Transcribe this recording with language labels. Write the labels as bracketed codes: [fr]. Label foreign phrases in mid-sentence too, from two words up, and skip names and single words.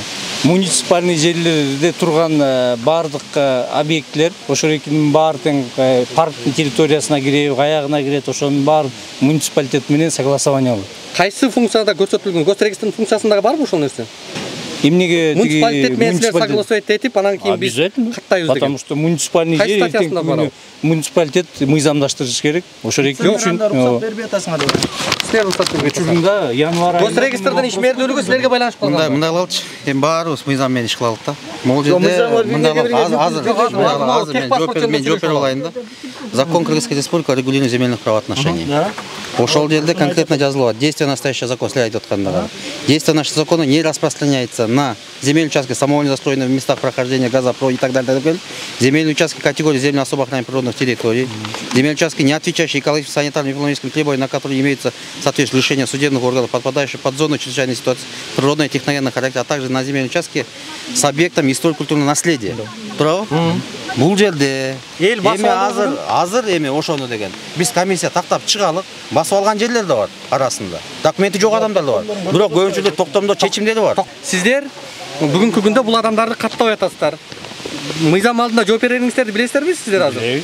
[ky] Муниципальный жерлерде турган бардык объектлер, ошол экинин баары тең парктын территориясына кирип, аягына кирет, ошонун баары муниципалитет менен согласование болот. Кайсы функцияда көрсөтүлгөн? Госрегистрдин функциясында барбы ошол нерсе? Эмнеге муниципалитет менен согласовать этип, анан кийин биз каттайбыз деген. [ru] Потому что муниципальный [ky] жер муниципалитет мыйзамдаштырыш керек. Ошол экинин үчүн бербей атасыңар деп. Силер рұқсат бербей учурунда январь айында Госрегистрдин ишмерлүүлүгү силерге байланышып калган. Мындай кылалычы. Эми баарыбыз мыйзам менен иш кылалык да. Могул жерде азыр мен жооп бере алайын да. [ru] Закон Кыргызской республики о регулировании земельных правоотношений. [ky] Ошол жерде конкретно жазылат. [ru] Действие настоящего закона следует аткандыгы. Действие нашего закона не распространяется на земельные участки, самовольно застроенные в местах прохождения газопровода и так далее. Земельные участки категории земли особо охраняемых природных территорий. Земельные участки, не отвечающие экологическим, санитарным и экономическим требованиям, на которые имеется соответствующее решение судебных органов, подпадающие под зону чрезвычайной ситуации природного и техногенного характера, а также на земельные участки с объектами историко-культурного наследия. Право? [ky] Бул жерде эми азыр эми ошону деген биз комиссия тактап чыгалык, басып алган жерлер да бар арасында. Документи жок адамдар да бар. Бирок көбүнчүлүк токтомдор, чечимдери бар. Сиздер бүгүнкү күндө бул адамдарды каттабай атасыздар. Мыйзам алдында жооп берериңиздерди билесиздерби сиздер азыр?